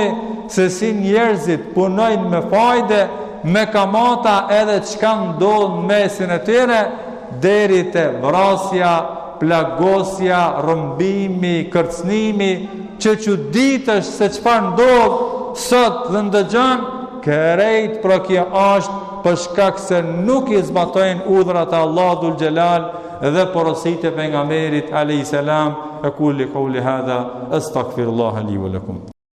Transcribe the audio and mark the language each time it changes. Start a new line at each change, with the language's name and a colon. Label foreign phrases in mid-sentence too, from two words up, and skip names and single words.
Albanian: se si njerëzit punojnë me fajde, me kamata, edhe çka ndodh në mesin e tyre, deri te vrasja, plagosja, rrëmbimi, kërcnimi, që çuditësh se çfarë ndodh sot dhe ndëgjon, kërejt për kjo është për shkak se nuk i zbatojnë urdhrat e Allahut
Arabic: ذو الجلال
Albanian: dhe porositë e pejgamberit
Arabic: عليه السلام. أقول قولي هذا أستغفر الله لي ولكم.